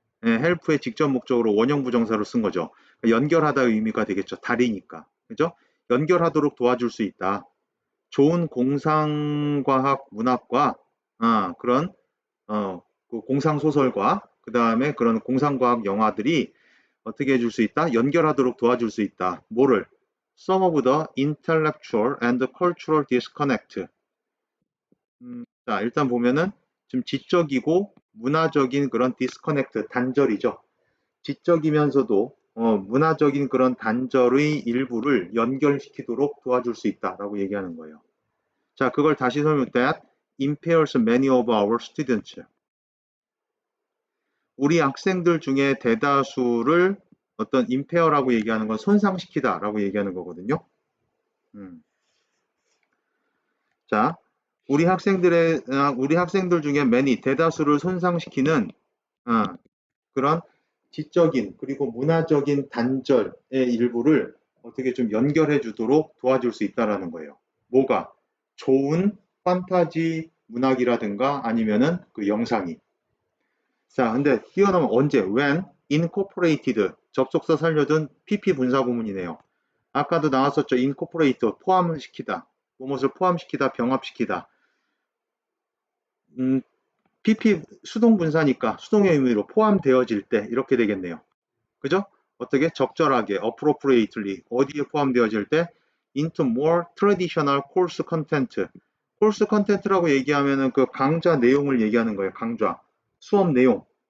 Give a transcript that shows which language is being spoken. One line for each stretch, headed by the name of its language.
Korean: help의 직접 목적으로 원형 부정사로 쓴 거죠. 연결하다의 의미가 되겠죠. 다리니까. 그죠? 연결하도록 도와줄 수 있다. 좋은 공상과학 문학과 그런 그 공상소설과 그 다음에 그런 공상과학 영화들이 어떻게 해줄 수 있다? 연결하도록 도와줄 수 있다. 뭐를?
English: Some of the intellectual and cultural disconnect.
Korean: 자, 일단 보면은 좀 지적이고 문화적인 그런 디스커넥트, 단절이죠. 지적이면서도 문화적인 그런 단절의 일부를 연결시키도록 도와줄 수 있다라고 얘기하는 거예요. 자, 그걸 다시 설명.
English: That impairs many of our students.
Korean: 우리 학생들 중에 대다수를 어떤 impair라고 얘기하는 건 손상시키다라고 얘기하는 거거든요. 자, 우리 학생들 중에 many 대다수를 손상시키는 그런 지적인 그리고 문화적인 단절의 일부를 어떻게 좀 연결해 주도록 도와줄 수 있다라는 거예요. 뭐가? 좋은 판타지 문학이라든가 아니면은 그 영상이. 자, 근데 뛰어넘으면 언제?
English: when incorporated
Korean: 접속사 살려둔 PP 분사 구문이네요. 아까도 나왔었죠. incorporate 포함을 시키다. 무엇을 포함시키다, 병합시키다. PP 수동 분사니까 수동의 의미로 포함되어질 때 이렇게 되겠네요. 그죠? 어떻게? 적절하게, appropriately 어디에 포함되어질 때?
English: into more traditional course content.
Korean: course content라고 얘기하면은 그 강좌 내용을 얘기하는 거예요. 강좌. 수업 내용.